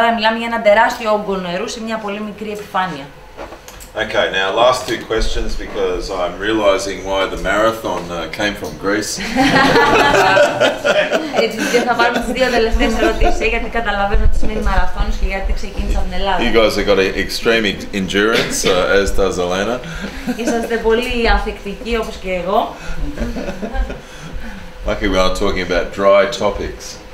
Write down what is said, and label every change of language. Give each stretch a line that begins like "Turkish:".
Greek: Άρα μιλάμε για ένα τεράστιο όγκο νερού σε μια πολύ μικρή επιφάνεια.
English: Okay, now last 2 questions because I'm realising why the marathon came from Greece.
Greek: Έτσι, θα πάρουμε τις 2 τελευταίες ερωτήσεις, γιατί καταλαβαίνω ότι σημαίνει μαραθώνιος και γιατί ξεκίνησα από την Ελλάδα.
English: You guys have got extreme endurance, as does Elena.
Greek: Είσαστε πολύ ανθεκτικοί, όπως και εγώ.
English: Lucky we aren't talking about dry topics.